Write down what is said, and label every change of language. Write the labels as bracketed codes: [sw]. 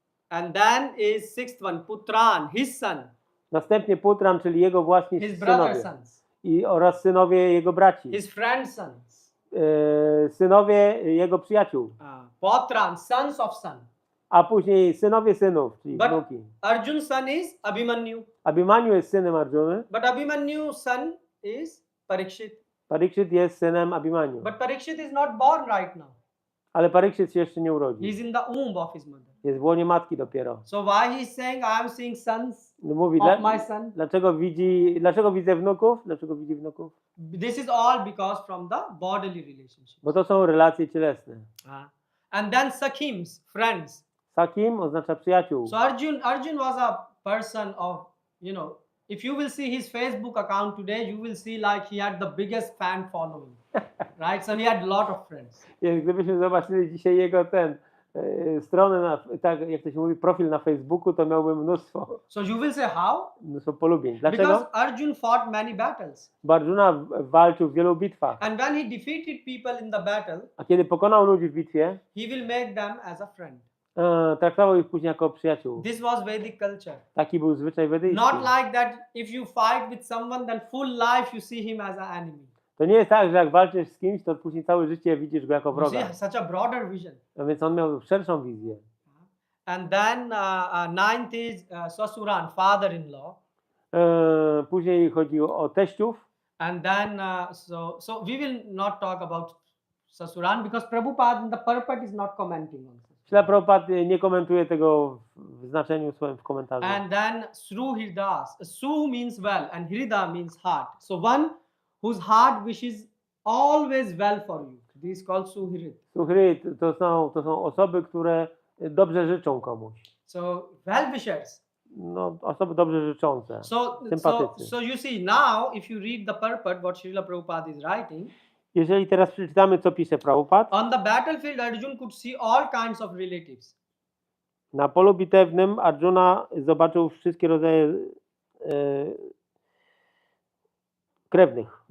[en] And then is sixth one, Putran, his son. [pl] Następnie Putran, czyli jego własni [en] His brother's [pl] synowie. [en] sons. [pl] Oraz synowie jego braci. [en] His friend's sons. [pl] Synowie jego przyjaciół. [en] Potran, sons of son. [pl] A później synowie synów, czyli [en] But [pl] wnuki. [en] Arjun's son is Abhimanyu. [pl] Abhimanyu jest synem Arjuny. [en] But Abhimanyu's son is Parikshit. [pl] Parikshit jest synem Abhimanyu. [en] But Parikshit is not born right now. [pl] Ale Parikshit się jeszcze nie urodził. [en] He's in the womb of his mother. [pl] Jest w łonie matki dopiero. [en] So why he's saying I am seeing sons [pl] No mówi, [en] of my son? [pl] dlaczego widzę wnuków? Dlaczego widzi wnuków? [en] This is all because from the bodily relationship. [pl] Bo to są relacje cielesne. [en] And then Sakhims, friends. [pl] Sakim oznacza przyjaciół. [en] So Arjun was a person of, if you will see his Facebook account today, you will see like he had the biggest fan following. Right? So he had a lot of friends. [pl] Gdybyśmy zobaczyli dzisiaj jego stronę, tak jak to się mówi, profil na Facebooku, to miałby mnóstwo [en] So you will say how? [pl] Mnóstwo polubień. Dlaczego? [en] Because Arjun fought many battles. [pl] Bo Arjuna walczył w wielu bitwach. [en] And when he defeated people in the battle, [pl] A kiedy pokonał ludzi w bitwie, [en] he will make them as a friend. [pl] traktował ich później jako przyjaciół. [en] This was Vedic culture. [pl] Taki był zwyczaj wedyjski. [en] Not like that if you fight with someone, then full life you see him as an enemy. [pl] To nie jest tak, że jak walczysz z kimś, to później całe życie widzisz go jako [en] You [pl] wroga. [en] see such a broader vision. [pl] A więc on miał szerszą wizję. [en] And then ninth is Swasuran, father-in-law. [pl] Później chodziło o teściów. [en] And then so we will not talk about Swasuran because Prabhupada, the purport is not commenting on this. [pl] Śla Prabhupada nie komentuje tego w znaczeniu swoim w komentarzu. [en] And then Sruhridas. Su means well and Hrida means heart. So one whose heart wishes always well for you. This is called Suhrid. [pl] Suhrid to są osoby, które dobrze życzą komuś. [en] So well-wishers. [pl] No, osoby dobrze życzące. Sympatycy. [en] So you see now, if you read the purport, what Srila Prabhupada is writing. [pl] Jeżeli teraz przeczytamy, co pisze Prabhupada. [en] On the battlefield, Arjun could see all kinds of relatives. [pl] Na polu bitewnym Arjuna zobaczył wszystkie rodzaje krewnych.